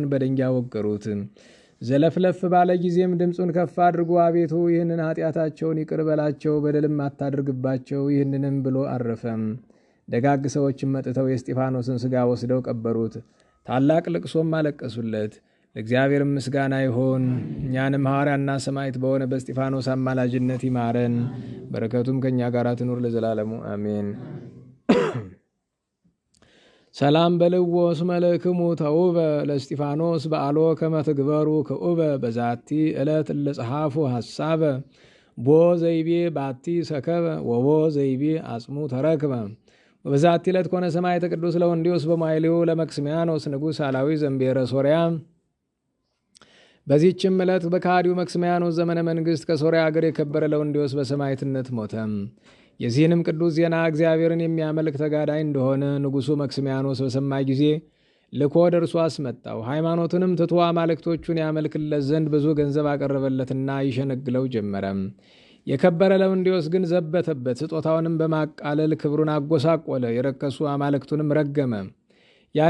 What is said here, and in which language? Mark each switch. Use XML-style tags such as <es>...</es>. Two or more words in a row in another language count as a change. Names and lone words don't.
<am>በድንጋይ ወገሩት። ዘለፍለፍ ባለ ጊዜም ድምፁን ከፍ አድርጎ አቤቱ ይህንን ኃጢአታቸውን ይቅር በላቸው፣ በደልም አታድርግባቸው፣ ይህንንም ብሎ አረፈም። ደጋግ ሰዎችም መጥተው የእስጢፋኖስን ሥጋ ወስደው ቀበሩት። ታላቅ ልቅሶም አለቀሱለት። ለእግዚአብሔር ምስጋና ይሆን፣ እኛንም ሐዋርያና ሰማዕት በሆነ በእስጢፋኖስ አማላጅነት ይማረን፣ በረከቱም ከእኛ ጋር ትኑር ለዘላለሙ አሜን።</am> <gez>ሰላም በልዎ እስመ ለክሙ ተውበ ለእስጢፋኖስ በዓሎ ከመ ትግበሩ ክኡበ በዛቲ ዕለት እለጸሐፉ ሐሳበ ቦ ዘይቤ ባቲ ሰከበ ወቦ ዘይቤ አጽሙ ተረክበ። በዛቲ ዕለት ኮነ ሰማዕተ ቅዱስ ለወንዲዮስ በማይሌው ለመክስሚያኖስ ንጉሥ አላዊ ዘንቤረ ሶርያ።</gez> <am>በዚህችም ዕለት በካዲው መክስሚያኖስ ዘመነ መንግሥት ከሶርያ አገር የከበረ ለወንዲዮስ በሰማዕትነት ሞተ። የዚህንም ቅዱስ ዜና እግዚአብሔርን የሚያመልክ ተጋዳይ እንደሆነ ንጉሡ መክስሚያኖስ በሰማ ጊዜ ልኮ ወደ እርሱ አስመጣው። ሃይማኖትንም ትቶ አማልክቶቹን ያመልክለት ዘንድ ብዙ ገንዘብ አቀረበለትና ይሸነግለው ጀመረ። የከበረ ለወንዲዮስ ግን ዘበተበት። ስጦታውንም በማቃለል ክብሩን አጎሳቆለ። የረከሱ አማልክቱንም ረገመ። ያን</am>